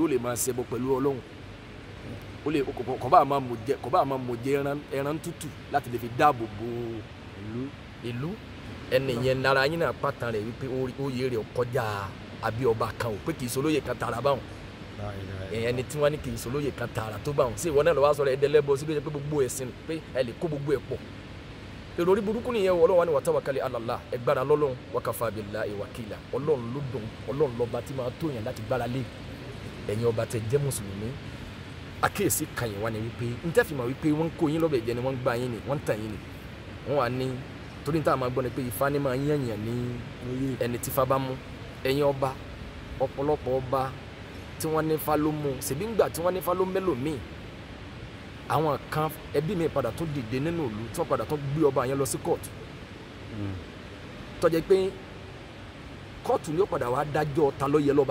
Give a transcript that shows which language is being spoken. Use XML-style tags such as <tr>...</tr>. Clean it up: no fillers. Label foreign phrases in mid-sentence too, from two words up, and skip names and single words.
<yo>ó lè máa ṣẹbọ pẹ̀lú ọlọ́run ó lè kò bá máa mọ̀ jẹ ẹran tútù láti lè fi dáàbò bo ìlú ẹni yẹn nara yín náà pàtàn rẹ̀ wípé oyè rẹ̀ kọjá àbí ọba kan ò pé kì í solóyè kan tààrà báwọn ẹni tí wọ́n ní kì í solóyè kan tààrà tó báwọn sí ìwọ náà lọ wá sọ̀rọ̀ ẹdẹlẹbọ síbi pé gbogbo ẹ̀sìn pé ẹ lè kó gbogbo ẹ̀ pọ̀ èrò orí burúkú nìyẹn wọ Ọlọ́run wa ni wa</yo> <ar>توكلوا على الله</ar> <yo>ẹgbàrá lọ́lọ́run wa</yo> <ar>كفى بالله</ar> <yo>wakila Ọlọ́run ló dùn Ọlọ́run lọ́ba tí máa tó yàn láti gbára lé ẹ̀yin ọba tẹ jẹ́ mùsùlùmí àkíyèsí kan yìí wá ní wípé n tẹ́ fi mọ̀ wípé wọ́n ń kó yín lọ́bẹ̀ jẹ́ ni wọ́n ń gbá yín ni wọ́n ń tàn yín ni wọ́n wà ní torí níta máa gbọ́ ni pé Ifá ni máa yẹ̀yàn ní ẹni tí Ifá bá mú ẹ̀yin ọba ọ̀pọ̀lọpọ̀ ọba tí wọ́n ní Ifá ló mú ṣèbí ńgbà tí wọ́n ní Ifá ló mẹ́lòmíì àwọn kan ẹbí mi padà tún dìde nínú ìlú tí wọ́n padà tún gbé ọba yẹn lọ sí kóòtù tó jẹ́ pé kóòtù ni ó padà wá dájọ́ ta ló yẹ lọ́ba.</yo>